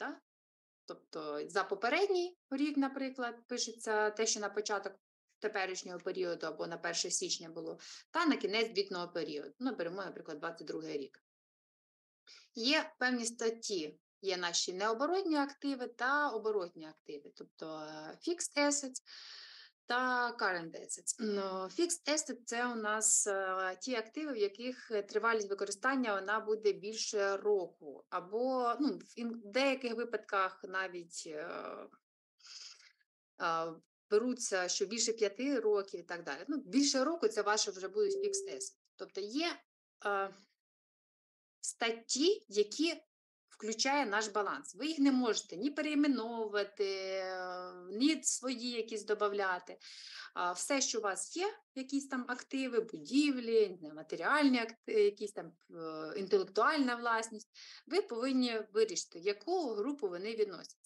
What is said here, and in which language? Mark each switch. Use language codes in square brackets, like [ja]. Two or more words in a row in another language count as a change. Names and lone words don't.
[uk] Тобто за попередній рік, наприклад, пишеться те, що на початок теперішнього періоду або на 1 січня було, та на кінець звітного періоду. Ну, беремо, наприклад, 22 рік. Є певні статті, є наші необоротні активи та оборотні активи, тобто [en] fixed assets [uk] та [en] current assets. Fixed asset – [uk] це у нас ті активи, в яких тривалість використання вона буде більше року, або в деяких випадках навіть беруться, що більше 5 років і так далі. Більше року – це ваше вже будуть [en] fixed assets. [uk] Тобто є статті, які включає наш баланс. Ви їх не можете ні переіменовувати, ні свої якісь додавати. Все, що у вас є, якісь там активи, будівлі, матеріальні активи, якісь там інтелектуальна власність, ви повинні вирішити, в яку групу вони відносяться.